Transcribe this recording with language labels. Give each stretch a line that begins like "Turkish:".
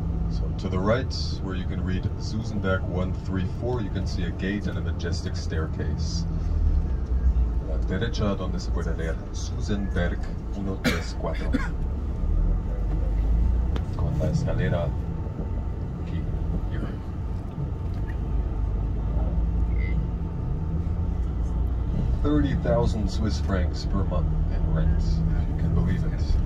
English: So to the right, where you can read Susenberg 134, you can see a gate and a majestic staircase.
Spanish: A la derecha, donde se puede leer Susenberg 134. Con la escalera aquí, here.
English: 30,000 Swiss francs per month in rent, if you can believe it.